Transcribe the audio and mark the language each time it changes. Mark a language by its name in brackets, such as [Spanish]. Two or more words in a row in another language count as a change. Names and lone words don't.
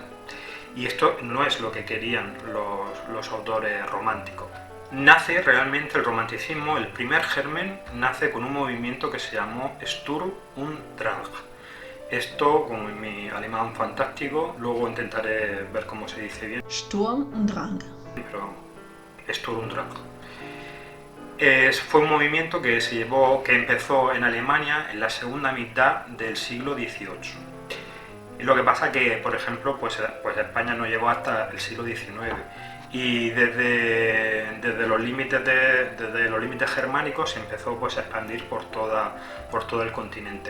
[Spanish] Y esto no es lo que querían los autores románticos. Nace realmente el romanticismo, el primer germen nace con un movimiento que se llamó Sturm und Drang. Esto, con mi alemán fantástico, luego intentaré ver cómo se dice bien. Sturm und Drang. Pero Sturm und Drang. Fue un movimiento que empezó en Alemania en la segunda mitad del siglo XVIII. Y lo que pasa que, por ejemplo, pues España no llegó hasta el siglo XIX. Y desde los límites germánicos se empezó pues a expandir por todo el continente.